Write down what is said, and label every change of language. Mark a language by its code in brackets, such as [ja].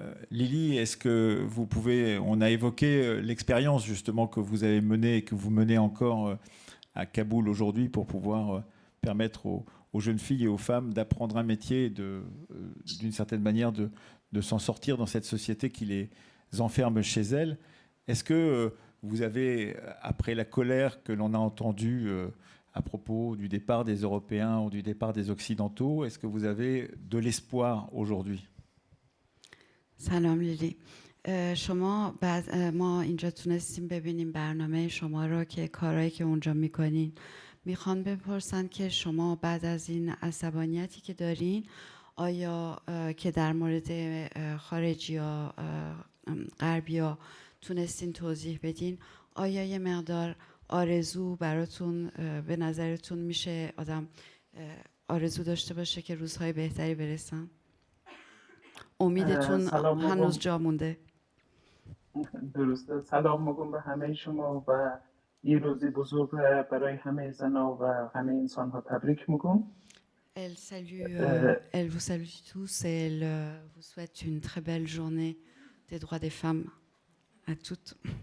[fr] Lily, est-ce que vous pouvez... On a évoqué l'expérience justement que vous avez menée et que vous menez encore à Kaboul aujourd'hui pour pouvoir permettre aux jeunes filles et aux femmes d'apprendre un métier et d'une certaine manière de s'en sortir dans cette société qui les enferme chez elles. Est-ce que vous avez, après la colère que l'on a entendue à propos du départ des Européens ou du départ des Occidentaux, est-ce que vous avez de l'espoir aujourd'hui? [fa] سلام لیلی. شما بعد ما اینجا تونستیم ببینیم برنامه شما را که کارهایی که اونجا میکنین. میخوان بپرسن که شما بعد از این عصبانیتی که دارین آیا که در مورد خارجی ها غربی ها تونستین توضیح بدین، آیا یه مقدار آرزو براتون به نظرتون میشه آدم آرزو داشته باشه که روزهای بهتری برسن؟ امیدتون هنوز جا مونده؟ درسته. سلام میگم به همه شما و این روزی بزرگ برای همه زنها و همه انسان ها تبریک میگم. [fr] Elle vous salue tous et elle vous souhaite une très belle journée des droits des femmes à toutes.